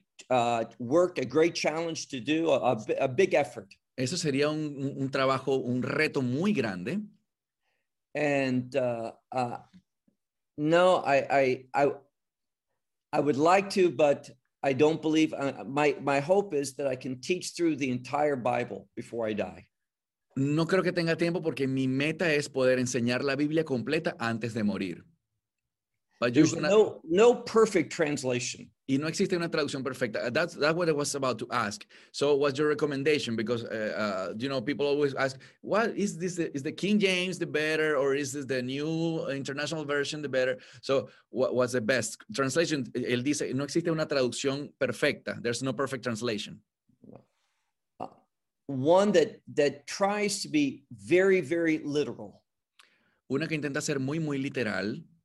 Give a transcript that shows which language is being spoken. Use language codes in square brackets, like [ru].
[en] A great challenge to do, a big effort. [es] Eso sería un trabajo, un reto muy grande. [en] And no, I would like to, but I don't believe, my hope is that I can teach through the entire Bible before I die. [es] No creo que tenga tiempo porque mi meta es poder enseñar la Biblia completa antes de morir. [en] There's no perfect translation. [es] Y no existe una traducción perfecta. [en] That's what I was about to ask. So what's your recommendation? Because, you know, people always ask, what is this? Is the King James the better? Or is this the New International Version the better? So what's the best translation? [es] Él dice, no existe una traducción perfecta. [en] There's no perfect translation. One that tries to be very, very literal. [es] Una que intenta ser muy, muy literal.